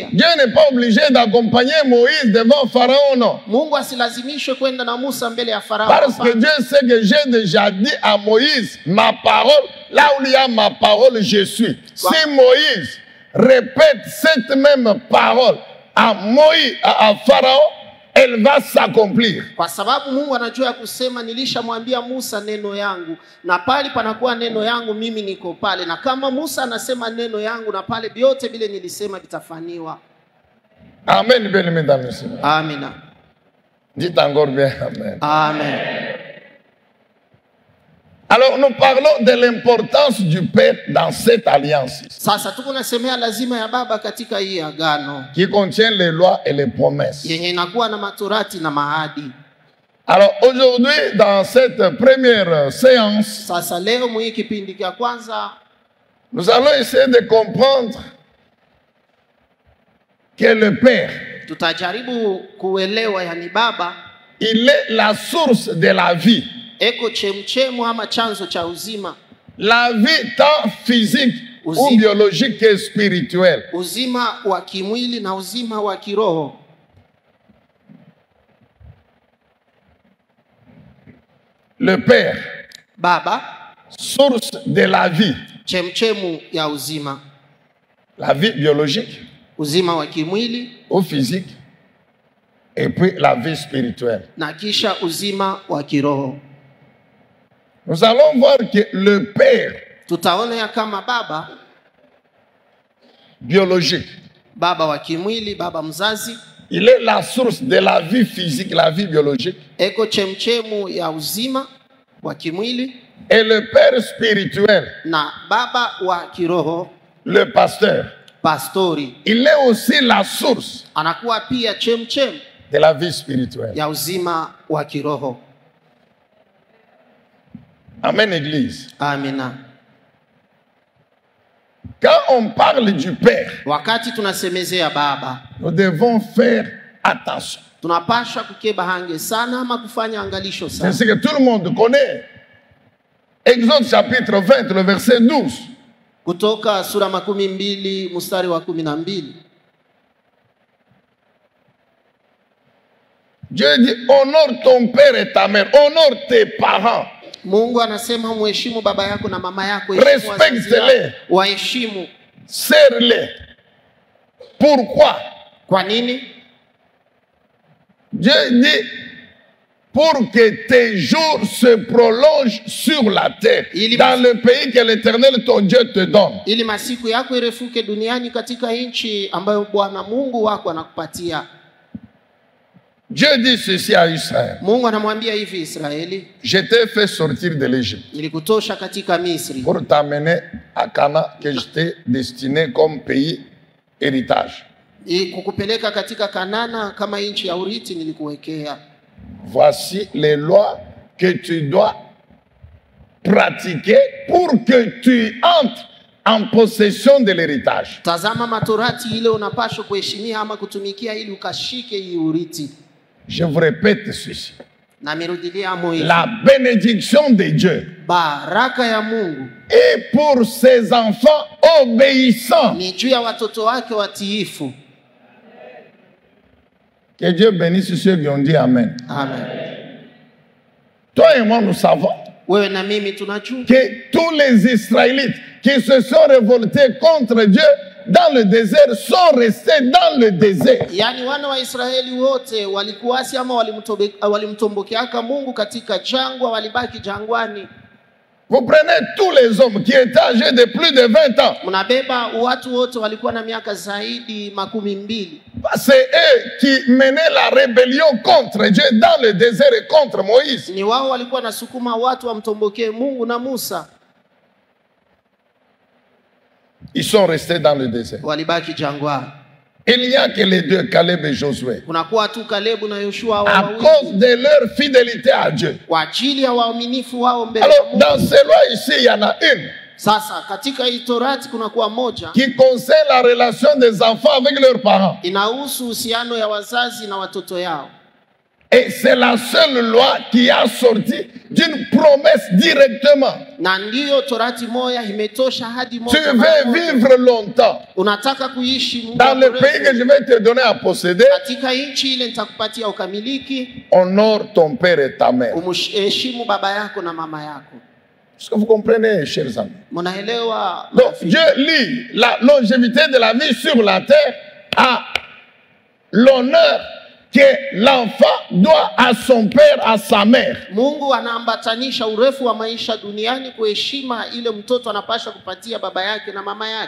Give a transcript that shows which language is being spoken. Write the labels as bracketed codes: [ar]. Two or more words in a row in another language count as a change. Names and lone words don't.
[fr] Dieu n'est pas obligé d'accompagner Moïse devant Pharaon, non. [sw] Mungu asilazimishwe kwenda na Musa mbele ya Farao. [fr] Parce que Dieu sait que j'ai déjà dit à Moïse, ma parole, là où il y a ma parole, je suis. Si Moïse répète cette même parole à Moïse, à Pharaon, elle va s'accomplir. [sw] Kwa sababu Mungu anajua kusema nilishamwambia Musa neno yangu, na pale panakuwa neno yangu mimi niko pale, na kama Musa anasema neno yangu na pale vyote vile nilisema vitafaniwa. [fr] Amen, bien-aimés dans le Seigneur. [sw] Amina. [fr] Dites encore bien amen. Amen. Alors nous parlons de l'importance du Père dans cette alliance. [sw] Sasa tuko nasemea lazima ya baba katika hii agano, [fr] Qui contient les lois et les promesses. [sw] yenye inakuwa na matorati na maahadi. [fr] Alors aujourd'hui, dans cette première séance, [sw] Sasa leo mwi kipindi cha kwanza [fr] nous allons essayer de comprendre que le Père, [sw] tutajaribu kuelewa yani baba [fr] il est la source de la vie. [sw] eko chemchemu ama chanzo cha uzima. [fr] La vie tant physique ou biologique que spirituelle. [sw] Uzima wa kimwili na uzima wa kiroho. [fr] Le Père, [sw] Baba, [fr] source de la vie. [sw] chemchemu ya uzima. [fr] La vie biologique [sw] Uzima wa kimwili [fr] ou physique. Et puis la vie spirituelle. [sw] na kisha uzima wa kiroho. [fr] Nous allons voir que le Père [sw] Tutaona ya kama baba, [fr] biologique, [sw] baba wa kimwili, baba mzazi, [fr] il est la source de la vie physique, la vie biologique. [sw] eko chemchemu ya uzima wa kimwili, [fr] Et le Père spirituel, [sw] na baba wa kiroho, [fr] le pasteur, [sw] pastori, [fr] il est aussi la source [sw] anakuwa pia chemchemu [fr] de la vie spirituelle. [sw] ya uzima wa kiroho. [fr] Amen, Église. [sw] Amina. [fr] Quand on parle du Père, [sw] Wakati tunasemezea baba, [fr] nous devons faire attention. [sw] tunapasha kukeba hange sana ama kufanya angalisho [fr] C'est [sw] sana. [fr] ce que tout le monde connaît. Exode chapitre 20, le verset 12. [sw] Kutoka sura 12 mstari wa 12. [fr] Dieu dit, honore ton père et ta mère, honore tes parents. [sw] Mungu anasema mheshimu baba yako na mama yako, heshimu wazazi [fr] Respecte-les. [sw] wako, waheshimu. [fr] Serre-les. Pourquoi? [sw] Kwa nini? [fr] Dieu dit, pour que tes jours se prolongent sur la terre, dans le pays que l'Éternel ton Dieu te donne. [sw] Ili masiku yako irefuke duniani katika nchi ambayo Bwana Mungu wako anakupatia. [fr] Dieu dit ceci à Israël. [sw] Mungu anamwambia hivi Israeli, [fr] Je t'ai fait sortir de l'Égypte [sw] nilikutosha katika Misri [fr] pour t'amener à Canaan que je t'ai destiné comme pays héritage. [sw] kukupeleka katika Kanana kama nchi ya urithi nilikuwekea. [fr] Voici les lois que tu dois pratiquer pour que tu entres en possession de l'héritage. [sw] Tazama matorati ile unapaswa kuheshimia ama kutumikia ili ukashike hii urithi. [fr] Je vous répète ceci. [sw] Na mirudilia moyo. [fr] La bénédiction de Dieu [sw] Baraka ya Mungu [fr] est pour ses enfants obéissants. [sw] ni juu ya watoto wake watiifu. [fr] Que Dieu bénisse ceux qui ont dit Amen. Amen. Toi et moi, nous savons [sw] Wewe na mimi tunajua [fr] que tous les Israélites qui se sont révoltés contre Dieu dans le désert sont restés dans le désert. [sw] yani wana wa Israeli wote walikuasi ama walimtombokeaka Mungu katika jangwa, walibaki jangwani. [fr] Vous prenez tous les hommes qui étaient âgés de plus de 20 ans. [sw] Mnabeba watu wote walikuwa na miaka zaidi 12. [fr] C'est eux qui menaient la rébellion contre Dieu dans le désert et contre Moïse. [sw] Ni wao walikuwa nasukuma watu wamtombokee Mungu na Musa. [fr] Ils sont restés dans le désert. [sw] Walibaki jangwani. [fr] Il n'y a que les deux, Caleb et Josué. [sw] Kunakuwa tu Kalebu na Yoshua [fr] À [sw] wawili [fr] cause de leur fidélité à Dieu. [sw] kwa ajili ya waaminifu wao mbele ya [fr] Alors, [sw] Mungu. [fr] dans ces lois ici, il y en a une [sw] Sasa katika hii Torati kunakuwa moja [fr] qui concerne la relation des enfants avec leurs parents. [sw] inahusu uhusiano ya wazazi na watoto yao. [fr] Et c'est la seule loi qui a sorti d'une promesse directement. [sw] Na ndiyo Torati moja imetosha hadi [fr] Tu [sw] moja mara [fr] veux [sw] moja. [fr] vivre longtemps [sw] Unataka kuishi muda [fr] dans le [sw] mrefu [fr] pays que je vais te donner à posséder, [sw] katika nchi ile nitakupatia ukamiliki, [fr] honore ton père et ta mère. [sw] umheshimu baba yako na mama yako. [fr] Est-ce que vous comprenez, chers amis? [sw] Mnaelewa? [fr] Donc, Dieu lie la longévité de la vie sur la terre à l'honneur que l'enfant doit à son père, à sa mère. [sw] Mungu anaambatanisha urefu wa maisha duniani kwa heshima ile mtoto anapaswa kupatia baba yake na mama yake.